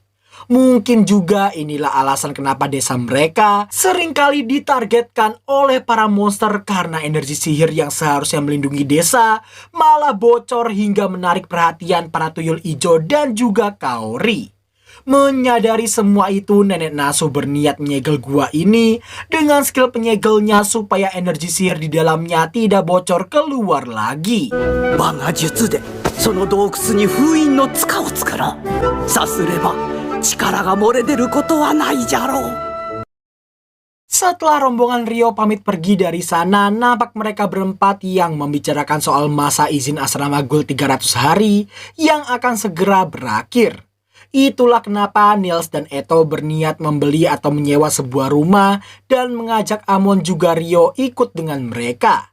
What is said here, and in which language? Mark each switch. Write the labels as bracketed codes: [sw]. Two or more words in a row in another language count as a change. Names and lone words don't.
[id] Mungkin juga inilah alasan kenapa desa mereka seringkali ditargetkan oleh para monster karena energi sihir yang seharusnya melindungi desa malah bocor hingga menarik perhatian para tuyul ijo dan juga Kaori. Menyadari semua itu, nenek Nasu berniat menyegel gua ini dengan skill penyegelnya supaya energi sihir di dalamnya tidak bocor keluar lagi. [ja] 我が術でその洞窟に封印の塚を作ろう。さすれば力が漏れ出ることはないじゃろう。 [id] Setelah rombongan Ryo pamit pergi dari sana, nampak mereka berempat yang membicarakan soal masa izin asrama Ghoul 300 hari yang akan segera berakhir. Itulah kenapa Nils dan Eto berniat membeli atau menyewa sebuah rumah dan mengajak Amon juga Ryo ikut dengan mereka.